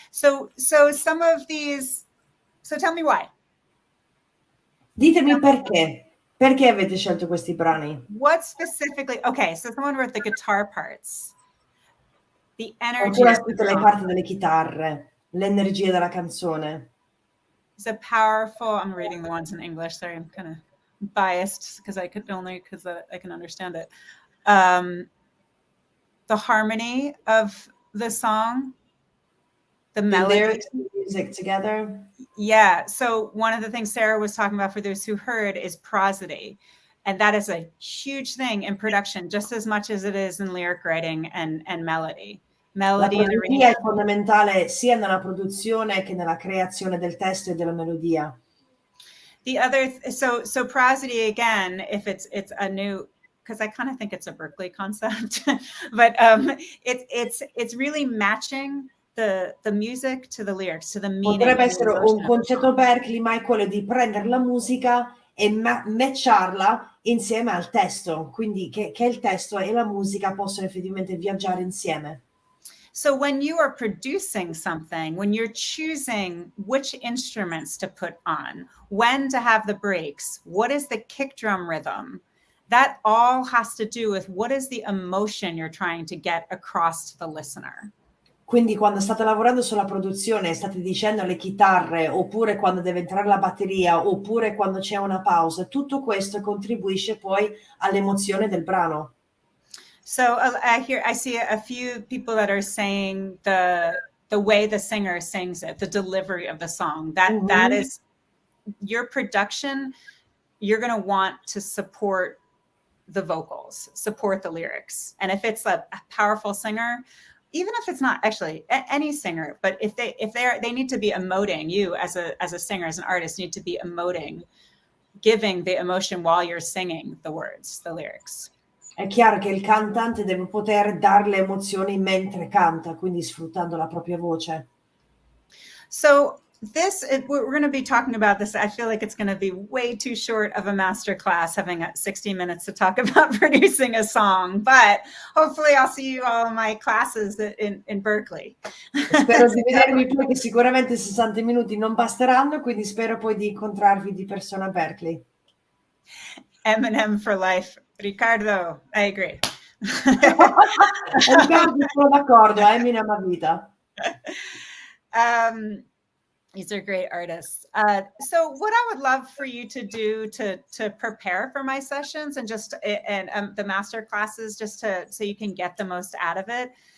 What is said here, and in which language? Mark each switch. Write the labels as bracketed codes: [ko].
[en] So some of these, so tell me why. [it] Ditemi perché avete scelto questi brani? [en] What specifically? Okay, so someone wrote the guitar parts, the energy. [it] Qualcuno ha scritto le parti delle chitarre, l'energia della canzone. [en] It's a powerful. I'm reading the ones in English. Sorry, I'm kind of biased because I can understand it. The harmony of the song, the melody, lyrics and the music together. Yeah. So one of the things Sarah was talking about, for those who heard, is prosody. And that is a huge thing in production, just as much as it is in lyric writing and melody. [it] La melodia è fondamentale sia nella produzione che nella creazione del testo e della melodia. [en] The other, so prosody, again, if it's a new, because I kind of think it's a Berklee concept, but it's really matching the music to the lyrics, to the meaning. [it] Potrebbe essere un concetto Berklee, ma è quello di prendere la musica e matcharla insieme al testo, quindi che il testo e la musica possono effettivamente viaggiare insieme. [en] So when you are producing something, when you're choosing which instruments to put on, when to have the breaks, what is the kick drum rhythm, that all has to do with what is the emotion you're trying to get across to the listener. [it] Quindi quando state lavorando sulla produzione, state dicendo le chitarre, oppure quando deve entrare la batteria, oppure quando c'è una pausa, tutto questo contribuisce poi all'emozione del brano. [en] So I see a few people that are saying the way the singer sings it, the delivery of the song, that is your production. You're going to want to support the vocals, support the lyrics. And if it's a powerful singer, even if it's not actually any singer, but if they need to be emoting, you as a singer, as an artist, need to be emoting, giving the emotion while you're singing the words, the lyrics. [it] È chiaro che il cantante deve poter dare le emozioni mentre canta, quindi sfruttando la propria voce. [en] So we're going to be talking about this. I feel like it's going to be way too short of a master class, having 60 minutes to talk about producing a song, but hopefully I'll see you all in my classes in Berklee. [it] Spero di vedervi poi, che sicuramente 60 minuti non basteranno, quindi spero poi di incontrarvi di persona a Berklee. [en] M&M for life. Riccardo, I agree. [it] Riccardo, sono d'accordo, Eminem a vita. [en] These are great artists. So what I would love for you to do to prepare for my sessions and the master classes, just so you can get the most out of it.